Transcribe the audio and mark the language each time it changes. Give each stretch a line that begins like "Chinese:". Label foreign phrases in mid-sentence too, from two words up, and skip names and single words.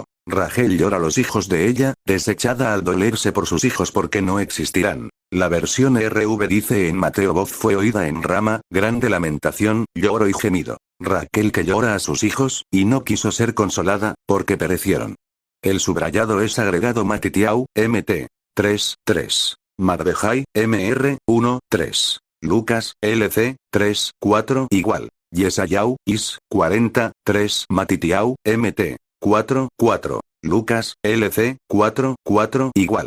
Spanish: Rachel llora a los hijos de ella, desechada al dolerse por sus hijos porque no existirán. La versión RV dice en Mateo voz fue oída en Rama, grande lamentación, lloro y gemido. Raquel que llora a sus hijos, y no quiso ser consolada, porque perecieron. El subrayado es agregado Matitiau, MT. 3, 3. Mardejai, MR, 1, 3. Lucas, LC, 3, 4 igual. Yesayau, Is, 40, 3. Matitiau, MT. 4, 4. Lucas, LC, 4, 4 igual.